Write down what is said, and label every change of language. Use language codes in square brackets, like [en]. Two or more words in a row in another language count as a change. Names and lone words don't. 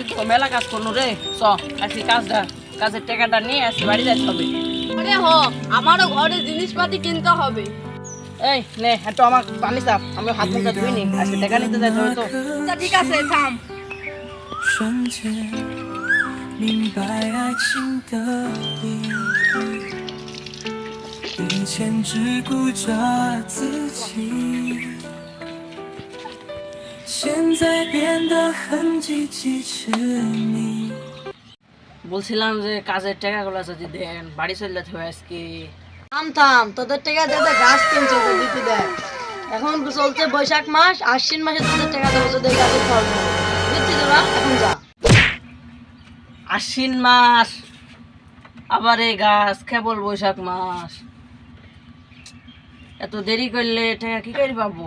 [bn] মেলা কাজ করলো রে। চ আজকে কাজের টাকাটা নিয়ে আজকে বাড়ি যাইতে হবে। আরে হ, আমারও ঘরে জিনিসপাতি কিনতে হবে। এই নে একটু আমার পানি চাপ, আমি হাত মুখটা ধুই নি, আজকে টাকা নিতে যাইতে হবে তো। আচ্ছা ঠিক আছে, থাম। [zh] 瞬间明白爱情的意义，以前只顾着自己，现在变得很积极痴迷。 [bn] বলছিলাম যে কাজের টাকাগুলো যদি দেন বাড়ি চলে যেতে হবে আজকে। থাম থাম, তোদের টাকা দিয়ে গাছ কিনছে তো দিতে দেয়। এখন চলছে বৈশাখ মাস, আশ্বিন মাসে তোদের টাকা দেবো, তোদের গাছে ফল দিচ্ছি তোরা, এখন যা। আশ্বিন মাস আবার এই গাছ, কেবল বৈশাখ মাস, এত দেরি করলে টাকা কি করে পাবো?